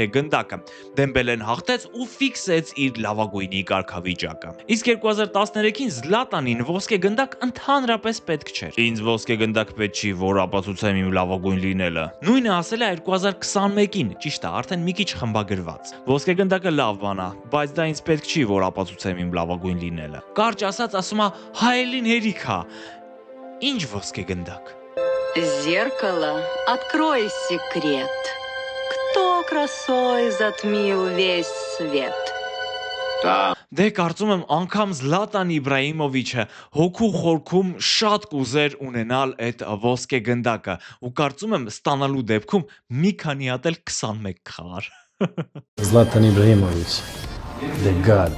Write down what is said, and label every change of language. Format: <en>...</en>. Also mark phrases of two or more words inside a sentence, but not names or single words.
<hy>գնդակը։ Դեմբելեն հաղթեց ու ֆիքսեց իր լավագույնի կարգավիճակը։ Իսկ 2013-ին Զլատանին ոսկե գնդակ ընդհանրապես պետք չէր։ Ինձ ոսկե գնդակ պետք չի, որ ապացուցեմ իմ լավագույն լինելը։ Նույնը ասել է 2021-ին, ճիշտ է, արդեն մի քիչ խմբագրված։ Ոսկե գնդակը лав բան է, բայց դա ինձ պետք չի, որ ապացուցեմ իմ լավագույն լինելը։ Կարճ ասած ասում է հայելին հերիքա։ Ինչ ոսկե գնդակ։</hy> <ru>Зеркало, открой секрет. Кто красой затмил весь свет?</ru> <hy>Դե կարծում եմ անգամ Զլատան Իբրահիմովիչը հոգու խորքում շատ կուզեր ունենալ այդ ոսկե գնդակը ու կարծում եմ ստանալու դեպքում մի քանի հատ էլ 21 խաղար։</hy> <en>Zlatan Ibrahimovic, the god.</en>